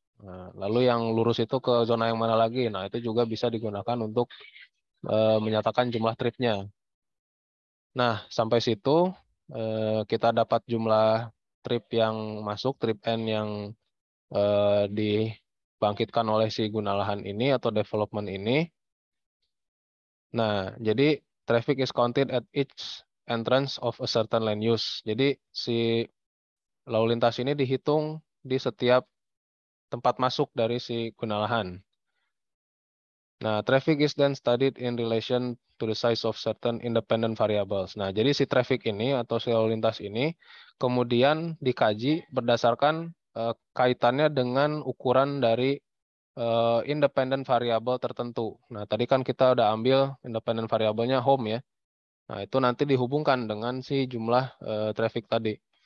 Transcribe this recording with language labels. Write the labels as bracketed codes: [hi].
[id] Nah, lalu yang lurus itu ke zona yang mana lagi? Nah, itu juga bisa digunakan untuk menyatakan jumlah tripnya. Nah, sampai situ kita dapat jumlah trip yang masuk, trip N yang dibangkitkan oleh si guna lahan ini atau development ini. Nah, jadi [en] traffic is counted at each entrance of a certain land use. [id] Jadi si lalu lintas ini dihitung di setiap tempat masuk dari si guna lahan. [en] Nah, traffic is then studied in relation to the size of certain independent variables. [id] Nah, jadi si traffic ini atau si lalu lintas ini kemudian dikaji berdasarkan kaitannya dengan ukuran dari independent variable tertentu. Nah, tadi kan kita udah ambil independent variabelnya home ya. Nah, itu nanti dihubungkan dengan si jumlah traffic tadi.